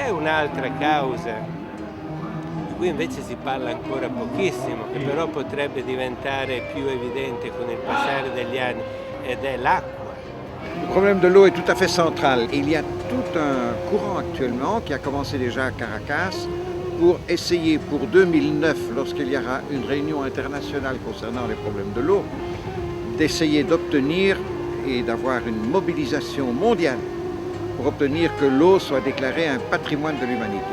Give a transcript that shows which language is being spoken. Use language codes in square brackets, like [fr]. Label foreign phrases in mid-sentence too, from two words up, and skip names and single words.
[it] un'altra causa di cui invece si parla ancora pochissimo, che però potrebbe diventare più evidente con il passare degli anni, ed è l'acqua. [fr] Le problème de l'eau est tout à fait central. Il y a tout un courant actuellement qui a commencé déjà à Caracas pour essayer pour 2009, lorsqu'il y aura une réunion internationale concernant les problèmes de l'eau, d'essayer d'obtenir et d'avoir une mobilisation mondiale pour obtenir que l'eau soit déclarée un patrimoine de l'humanité.